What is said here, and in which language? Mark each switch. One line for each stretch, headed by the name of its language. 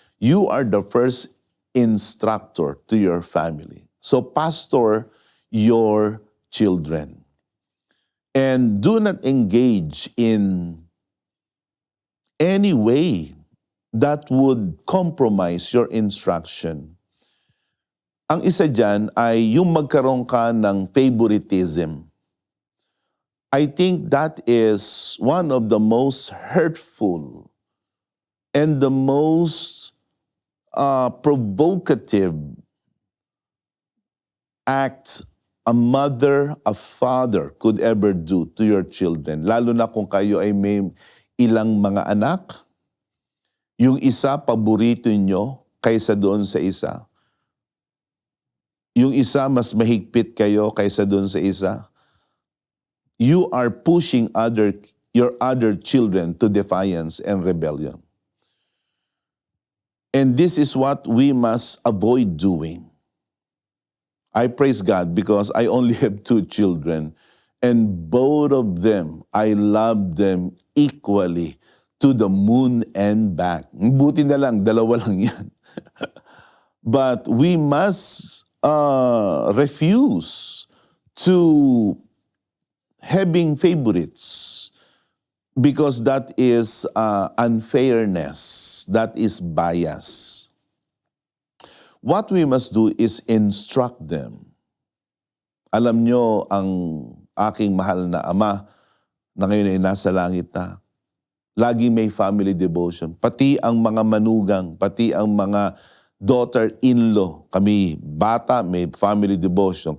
English: You are the first instructor to your family. So pastor your children. And do not engage in any way that would compromise your instruction.
Filipino: Ang isa dyan ay yung magkaroon ka ng favoritism.
English: I think that is one of the most hurtful and the most provocative acts a mother, a father could ever do to your children.
Filipino: Lalo na kung kayo ay may ilang mga anak. Yung isa, paborito nyo kaysa doon sa isa. Yung isa, mas mahigpit kayo kaysa doon sa isa.
English: You are pushing your other children to defiance and rebellion. And this is what we must avoid doing. I praise God because I only have 2 children and both of them, I love them equally to the moon and back.
Filipino: Buti na lang, 2 lang yan.
English: But we must refuse to having favorites because that is unfairness, that is bias. What we must do is instruct them.
Filipino: Alam nyo, ang aking mahal na ama na ngayon ay nasa langit na, lagi may family devotion. Pati ang mga manugang, pati ang mga daughter-in-law. Kami bata, may family devotion.